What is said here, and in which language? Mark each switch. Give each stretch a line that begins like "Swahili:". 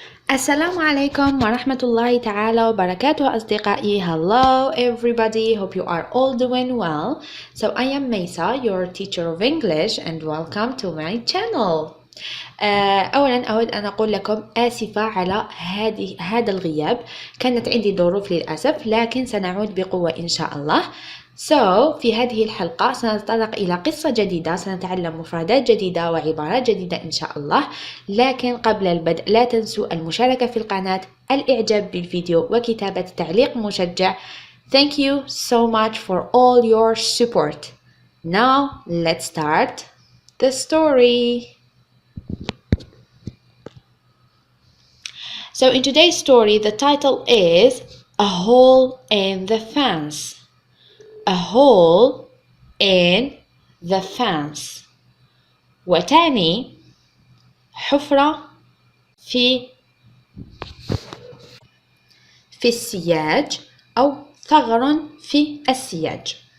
Arabic: السلام عليكم ورحمة الله تعالى وبركاته أصدقائي.
English: Hello everybody, hope you are all doing well. So I am Maysa, your teacher of English, and welcome to my channel.
Arabic: أولا أود أن أقول لكم آسفة على هذا الغياب. كانت عندي ظروف للأسف، لكن سنعود بقوة إن شاء الله. في هذه الحلقة سنتطرق إلى قصة جديدة، سنتعلم مفردات جديدة وعبارات جديدة إن شاء الله. لكن قبل البدء لا تنسوا المشاركة في القناة، الإعجاب بالفيديو وكتابة تعليق مشجع.
English: Thank you so much for all your support. Now let's start the story. So in today's story, the title is A Hole in the Fence. A hole in the fence.
Arabic: وتعني حفرة في السياج أو ثغر في السياج.